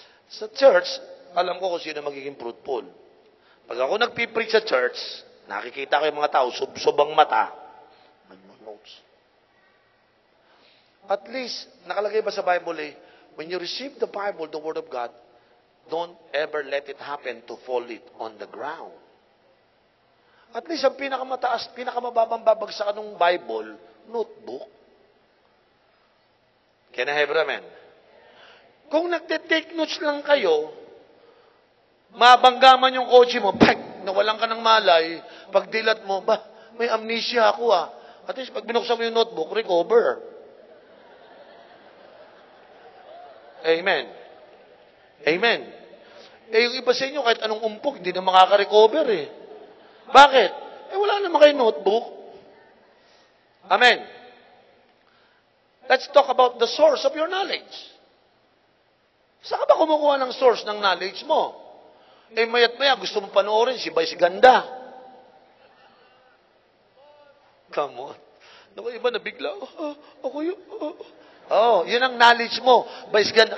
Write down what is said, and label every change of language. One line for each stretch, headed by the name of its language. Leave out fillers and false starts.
Filipino: Sa church, alam ko kung sino magiging fruitful. Pag ako nagpipreach sa church, nakikita ko yung mga tao, sub-subang mata, nag-notes. At least, nakalagay ba sa Bible eh,
English: when you receive the Bible, the Word of God, don't ever let it happen to fall it on the ground.
Filipino: At least, ang pinakamataas, pinakamababang babagsakan ng Bible, notebook.
English: Can I have amen?
Filipino: Kung nagte-take notes lang kayo, mabanggaman yung kotse mo, nawalan ka ng malay, pag dilat mo, may amnesia ako ah. At least, pag binuksan mo yung notebook, recover. Amen. Amen. Eh, yung iba sa inyo, kahit anong umpok, hindi na makaka-recover eh. Bakit? Eh, wala naman kayo notebook. Amen.
English: Let's talk about the source of your knowledge.
Filipino: Saan ka ba kumukuha ng source ng knowledge mo? Eh, mayat maya, gusto mo panoorin si Vice Ganda.
English: Come on.
Filipino: Naku, iba na bigla. Ako yun. Yun ang knowledge mo. Vice Ganda.